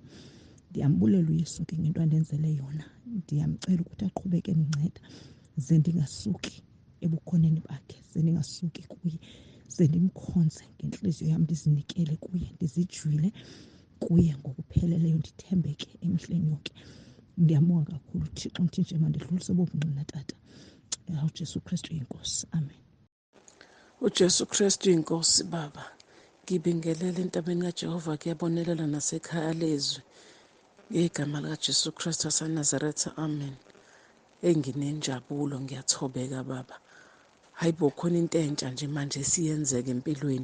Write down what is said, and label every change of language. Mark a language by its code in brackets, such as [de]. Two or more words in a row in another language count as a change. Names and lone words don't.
[xh] Ndiyambulela uYesu ke ngento andenzele yona. Ndiyamcela ukuthi aqhubeke endinceda ze ndingasuki ebukhoneni bakhe, ze ndingasuki kuye, ze ndimkhonze ngentliziyo yam, ndizinikele kuye, ndizijwile kuye ngokupheleleyo, ndithembeke emihleni yonke. Ndiyambonga kakhulu uThixo, ndithi nje mandidlulise bobungqina tata. UJesu Kristu yinkosi, amen. [zu] uJesu Kristu inkosi Baba, ngibingelela entabeni kaJehova kuyabonelela nasekhaya leZwi ngegama likaJesu Kristu waseNazaretha, amen. Enginenjabulo, ngiyathobeka Baba. Hayibo, khona into entsha nje manje siyenzeka empilweni.